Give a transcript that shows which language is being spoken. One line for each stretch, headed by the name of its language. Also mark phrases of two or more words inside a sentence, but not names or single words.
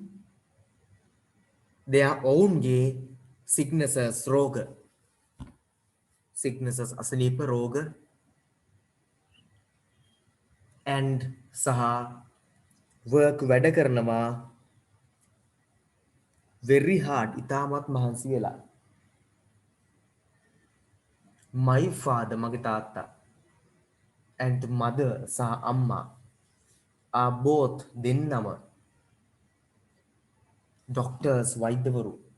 English: their ඔවුන්ගේ sicknesses
Sinhala: අසනීප රෝග and සහ work වැඩ කරනවා
English: very hard
Sinhala: ඉතාමත් මහන්සි වෙලා
English: my father
Sinhala: මගේ තාත්තා
English: and mother
Sinhala: සහ අම්මා
English: are both
Sinhala: දෙන්නම doctors වෛද්‍යවරු